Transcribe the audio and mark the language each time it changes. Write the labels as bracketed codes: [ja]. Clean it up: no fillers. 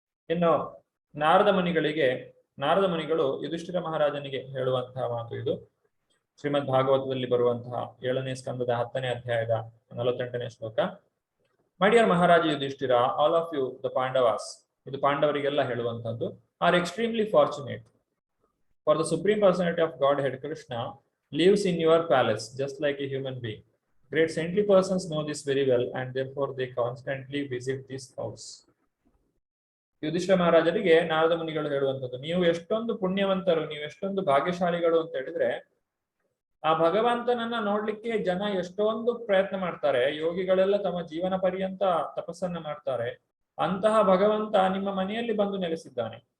[kn] ಇನ್ನು ನಾರದ ಮುನಿಗಳು ಯುಧಿಷ್ಠಿರ ಮಹಾರಾಜನಿಗೆ ಹೇಳುವಂತಹ ಮಾತು ಇದು. ಶ್ರೀಮದ್ ಭಾಗವತದಲ್ಲಿ ಬರುವಂತಹ 7ನೇ ಸ್ಕಂದದ 10ನೇ ಅಧ್ಯಾಯದ 48ನೇ ಶ್ಲೋಕ. [en] my dear Maharaja Yudhishthira, all of you the Pandavas, [kn] ಇದು ಪಾಂಡವರಿಗೆಲ್ಲ ಹೇಳುವಂತಹದ್ದು, [en] Are extremely fortunate. For the Supreme Personality of Godhead, Krishna, lives in your palace just like a human being. Great saintly persons know this very well and therefore they constantly visit this house. [kn] Yudhishthira ಮಹಾರಾಜರಿಗೆ ನಾರದ ಮುನಿಗಳು ಹೇಳುವಂಥದ್ದು, ನೀವು ಎಷ್ಟೊಂದು ಪುಣ್ಯವಂತರು, ನೀವು ಎಷ್ಟೊಂದು ಭಾಗ್ಯಶಾಲಿಗಳು ಅಂತ ಹೇಳಿದ್ರೆ, ಆ ಭಗವಂತನನ್ನ ನೋಡ್ಲಿಕ್ಕೆ ಜನ ಎಷ್ಟೊಂದು ಪ್ರಯತ್ನ ಮಾಡ್ತಾರೆ. ಯೋಗಿಗಳೆಲ್ಲ ತಮ್ಮ ಜೀವನ ಪರ್ಯಂತ ತಪಸ್ಸನ್ನ ಮಾಡ್ತಾರೆ. ಅಂತಹ ಭಗವಂತ ನಿಮ್ಮ ಮನೆಯಲ್ಲಿ ಬಂದು ನೆಲೆಸಿದ್ದಾನೆ.